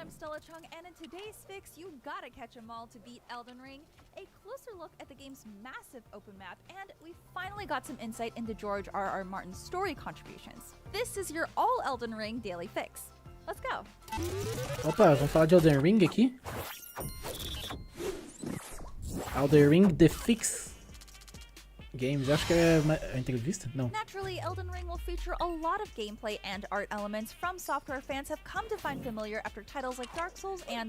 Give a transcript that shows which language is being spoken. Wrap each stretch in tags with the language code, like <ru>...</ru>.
<en>I'm Stella Chung, and in today's fix, you gotta catch 'em all to beat Elden Ring. A closer look at the game's massive open map, and we finally got some insight into George R.R. Martin's story contributions. This is your all Elden Ring daily fix. Let's go.</en> <pt>Opa, vamos falar de Elden Ring aqui. Elden Ring The Fix Games, acho que é uma entrevista? Não.</pt> <en>Naturally, Elden Ring will feature a lot of gameplay and art elements from software fans have come to find familiar after titles like Dark Souls and</en>